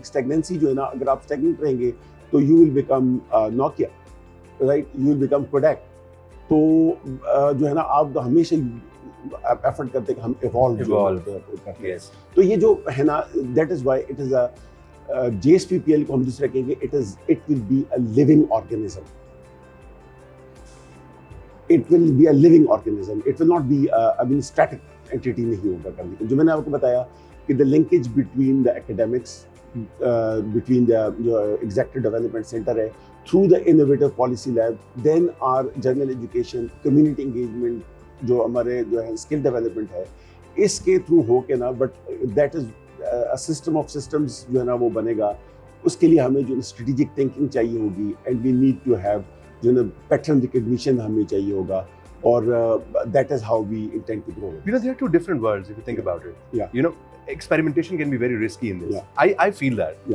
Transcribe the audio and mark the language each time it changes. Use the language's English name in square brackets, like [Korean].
[Urdu] اسٹیگننسی جو ہے نا, اگر آپ اسٹیگننٹ رہیں گے تو [English] You will become Nokia, right, you will become Kodak. [Urdu] تو جو ہے نا آپ ہمیشہ ایفرٹ کرتے کہ ہم ایوالو کرتے ہیں. تو یہ جو ہے نا, [English] that is why it is a [Urdu] JSPPL کو ہم دوسرا کہیں گے, [English] It will be a living organism. It will be a living organism. It will not be a static entity [Urdu] نہیں ہوگا کرنے کے. [English] جو میں نے آپ کو بتایا کہ the linkage between the academics, between the جو Executive Development Centre ہے, through the innovative policy lab, then our general education, community engagement, [Urdu] جو ہمارے جو ہے skill development ہے, اس کے through ہو کے نا, [English] but that is a system of systems [Urdu] جو ہے نا وہ بنے گا. اس کے لیے ہمیں جو [English] strategic thinking [Urdu] چاہیے ہوگی, [English] and we need to have [Urdu] جو نا پیٹرن ریکگنیشن ہمیں چاہیے ہوگا, اور [English] that is how we intend to grow. There are two different worlds if you think about it. Experimentation can be very risky in this. I feel that.